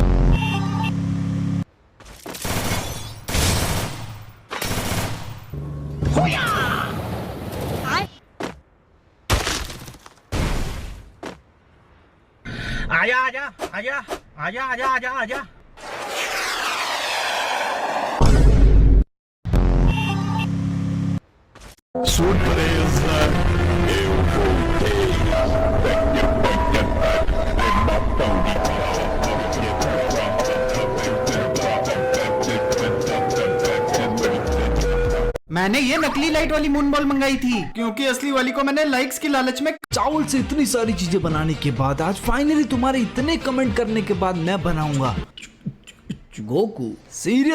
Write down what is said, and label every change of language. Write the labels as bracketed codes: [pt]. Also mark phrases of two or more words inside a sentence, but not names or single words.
[hi] आजा आजा आजा आजा आजा आजा आजा। [pt] Surpresa, eu voltei. [hi] मैंने ये नकली लाइट वाली [en] moon ball [hi] मंगाई थी, क्योंकि असली वाली को मैंने लाइक्स की लालच में। चावल से इतनी सारी चीजें बनाने के बाद आज फाइनली तुम्हारे इतने कमेंट करने के बाद मैं बनाऊंगा गोकू।